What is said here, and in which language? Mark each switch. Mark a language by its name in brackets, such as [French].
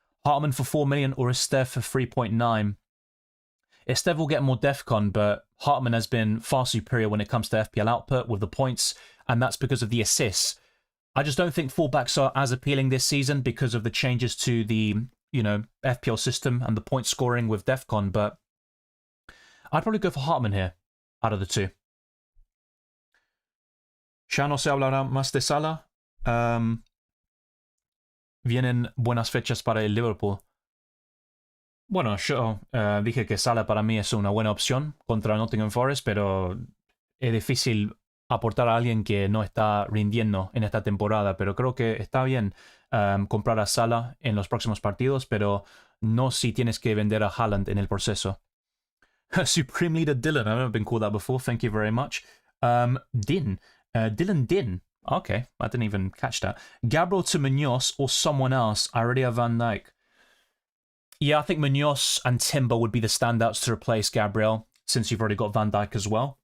[English] Hartman for 4 million or Estev for 3.9. Estev will get more DEFCON, but Hartman has been far superior when it comes to FPL output with the points, and that's because of the assists. I just don't think fullbacks are as appealing this season because of the changes to the, FPL system and the point scoring with DEFCON, but I'd probably go for Hartman here out of the two. [Spanish] Ya no se hablará más de Salah. Vienen buenas fechas para el Liverpool. Bueno, yo dije que Salah para mí es una buena opción contra Nottingham Forest, pero es difícil aportar a alguien que no está rindiendo en esta temporada, pero creo que está bien comprar a Salah en los próximos partidos, pero no si tienes que vender a Haaland en el proceso. [English] Supreme Leader Dylan, I've never been called that before, thank you very much. Dylan Din. Okay, I didn't even catch that. Gabriel to Munoz or someone else. I already have Van Dijk. Yeah, I think Munoz and Timber would be the standouts to replace Gabriel, since you've already got Van Dijk as well.